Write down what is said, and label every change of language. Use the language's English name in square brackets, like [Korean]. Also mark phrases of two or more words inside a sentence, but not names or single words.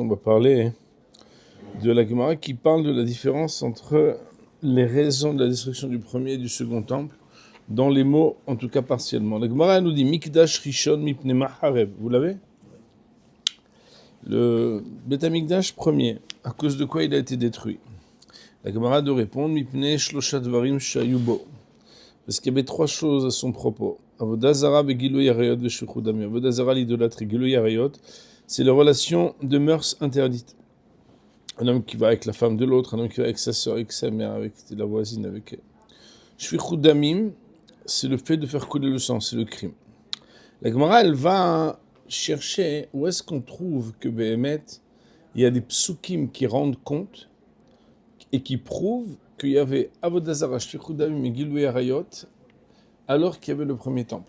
[French] On va parler de la Gemara qui parle de la différence entre les raisons de la destruction du premier et du second temple, dans les mots, en tout cas partiellement. La Gemara nous dit [Hebrew] מקדש ראשון מפני מה חרב. [French] Vous l'avez? Le [Hebrew] בית המקדש [French] premier, à cause de quoi il a été détruit? La Gemara de répondre [Hebrew] מפני שלושה דברים שהיו בו. [French] Parce qu'il y avait trois choses à son propos. [Hebrew] עבודה זרה גילוי עריות ושפיכות דמים. עבודה זרה, [French] l'idolâtrie, [Hebrew] גילוי עריות, [French] c'est la relation de mœurs interdites. Un homme qui va avec la femme de l'autre, un homme qui va avec sa soeur, avec sa mère, avec la voisine, avec elle. [Hebrew] שפיכות דמים, [French] c'est le fait de faire couler le sang, c'est le crime. La Gemara, elle va chercher où est-ce qu'on trouve que Behemet, il y a des psukim qui rendent compte et qui prouvent qu'il y avait [Hebrew] עבודה זרה, שפיכות דמים [French] et [Hebrew] גילוי עריות, [French] alors qu'il y avait le premier temple.